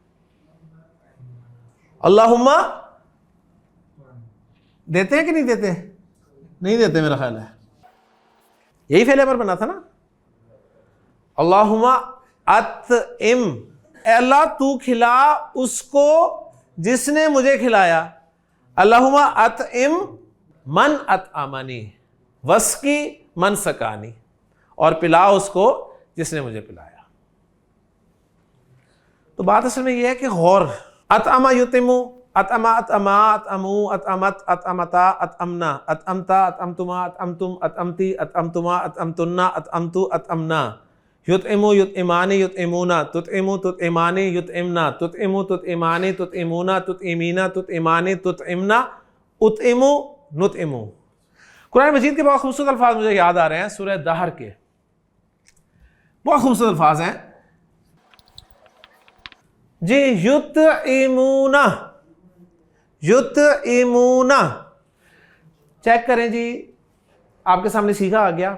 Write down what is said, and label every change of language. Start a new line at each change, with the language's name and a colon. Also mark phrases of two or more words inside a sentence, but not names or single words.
Urdu: اللہم دیتے ہیں کہ نہیں دیتے؟ نہیں دیتے میرا خیال ہے. یہی فعل امر بنا تھا نا.
Arabic: اللہم اطعم،
Urdu: اے اللہ تو کھلا اس کو جس نے مجھے کھلایا.
Arabic: اللہم اطعم من اطعمنی واسقی من سقانی،
Urdu: اور پلا اس کو جس نے مجھے پلایا. تو بات اصل میں یہ ہے کہ غور.
Arabic: اطعم یطعم، اطعم اطعما اطعمو اطعمت اطعمتا اطعمنا اطعمتا اطعمتما اطعمتم اطعمتی اطعمتما اطعمتنا اطعمتو اطعمنا. یطعم یطعمان یطعمونا تطعم تطعمان یطعمنا تطعم تطعمان تطعمونا تطعمینا تطعمان تطعمنا اطعم نطعم.
Urdu: قرآن مجید کے بہت خوبصورت الفاظ مجھے یاد آ رہے ہیں سورہ دہر کے. بہت خوبصورت الفاظ ہیں. جی
Arabic: یطعمون، یطعمون.
Urdu: چیک کریں جی، آپ کے سامنے سیکھا آ گیا.